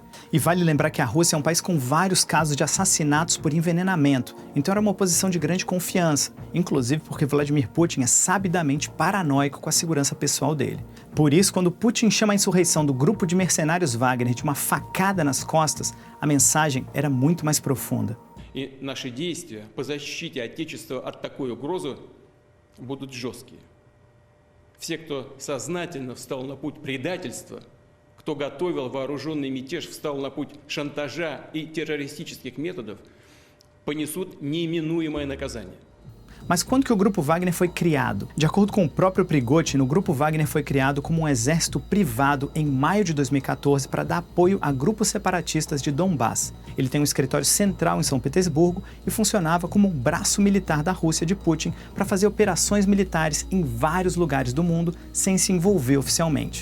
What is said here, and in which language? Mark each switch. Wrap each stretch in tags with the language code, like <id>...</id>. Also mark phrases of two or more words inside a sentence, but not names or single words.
<pt>E vale lembrar que a Rússia é um país com vários casos de assassinatos por envenenamento, então era uma posição de grande confiança, inclusive porque Vladimir Putin é sabidamente paranoico com a segurança pessoal dele. Por isso, quando Putin chama a insurreição do grupo de mercenários Wagner de uma facada nas costas, a mensagem era muito mais profunda.</pt> <ru>И наши действия по защите Отечества от такой угрозы будут жесткие. Все, кто сознательно встал на путь предательства, кто готовил вооруженный мятеж, встал на путь шантажа и террористических методов, понесут неименуемое наказание.</ru> <pt>Mas quando que o Grupo Wagner foi criado? De acordo com o próprio Prigozhin, o Grupo Wagner foi criado como um exército privado em maio de 2014 para dar apoio a grupos separatistas de Donbass. Ele tem um escritório central em São Petersburgo e funcionava como um braço militar da Rússia de Putin para fazer operações militares em vários lugares do mundo sem se envolver oficialmente.</pt>